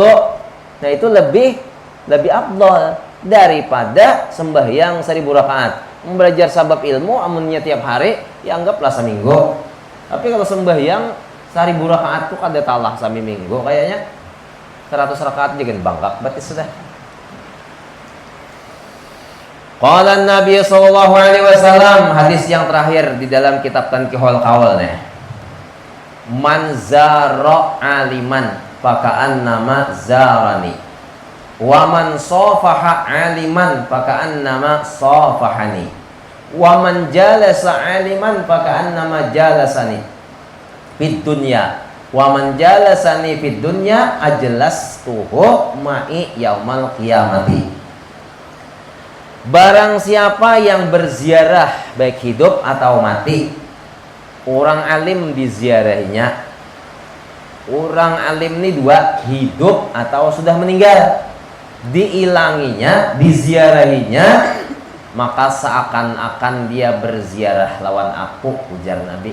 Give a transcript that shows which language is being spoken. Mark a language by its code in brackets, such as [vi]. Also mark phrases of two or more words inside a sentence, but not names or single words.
[id] Nah itu lebih afdal daripada sembahyang 1000 rakaat. [bjn] Belajar sabab ilmu amunnya tiap hari ya anggaplah seminggu. Tapi kalau sembahyang 1000 rakaat tuh kada talah sami minggu kayaknya. 100 rakaat jangan bangkak berarti sudah. [ar] قال النبي صلى الله عليه وسلم, [id] hadis yang terakhir di dalam kitab Tanqihul Qaul nih. [ar] من زار عالما فكأنما زارني. ومن صافح عالما فكأنما صافحني. ومن جالس عالما فكأنما جالسني في الدنيا. ومن جالسني في الدنيا أجلسته معي يوم القيامة. [id] Barang siapa yang berziarah baik hidup atau mati, orang alim diziarahinya. Orang alim ini dua, hidup atau sudah meninggal. [bjn] Diilanginya, diziarahinya, maka seakan-akan dia berziarah lawan aku, ujar Nabi.